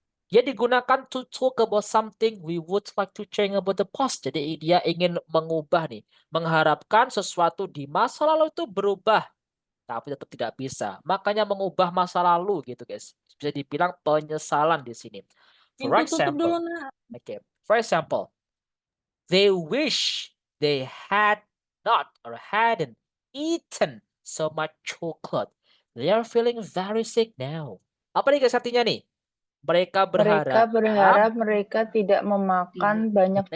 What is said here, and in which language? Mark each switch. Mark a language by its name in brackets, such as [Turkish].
[Indonesian] Dia digunakan [English] to talk about something we would like to change about the past. [Indonesian] Jadi dia ingin mengubah nih. Mengharapkan sesuatu di masa lalu itu berubah. Tapi tetap tidak bisa. Makanya mengubah masa lalu gitu guys. Bisa dibilang penyesalan di sini. [English] For [Indonesian] Pintu tutup dulu, [English] example. [Indonesian] Nak. [English] Okay. For example. They wish they had not or hadn't eaten so much chocolate. They are feeling very sick now. [Indonesian] Apa nih guys artinya nih? Mereka berharap mereka tidak memakan banyak